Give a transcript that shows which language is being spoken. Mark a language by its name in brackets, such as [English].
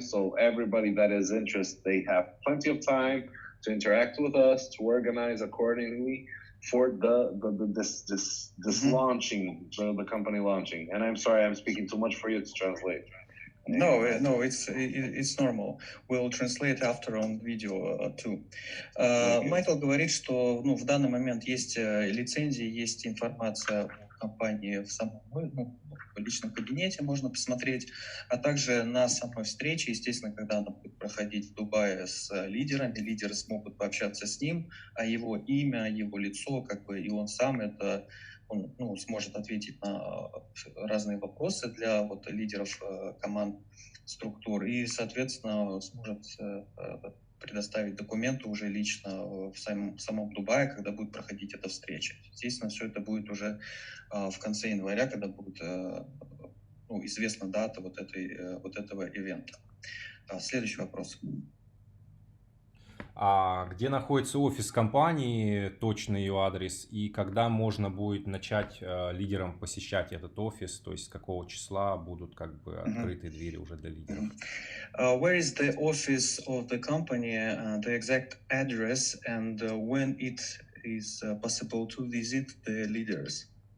[English] So everybody that is interested, they have plenty of time to interact with us, to organize accordingly for this launching, the company launching. And I'm sorry, I'm speaking too much for you to translate. No, it's normal. We'll translate after on video too. [Russian] Майкл говорит, что в данный момент есть лицензии, есть информация компании в самом, в личном кабинете можно посмотреть, а также на самой встрече, естественно, когда она будет проходить в Дубае с лидерами, лидеры смогут пообщаться с ним, а его имя, его лицо, и он сам, он сможет ответить на разные вопросы для лидеров команд, структур, и, соответственно, сможет предоставить документы уже лично в самом Дубае, когда будет проходить эта встреча. Естественно, все это будет уже в конце января, когда будет известна дата этого ивента. Следующий вопрос. А где находится офис компании, точный ее адрес, и когда можно будет начать лидерам посещать этот офис, то есть с какого числа будут открыты двери уже для лидеров? [English] Where is the office of the company, the exact address, and when it is possible to visit the leaders?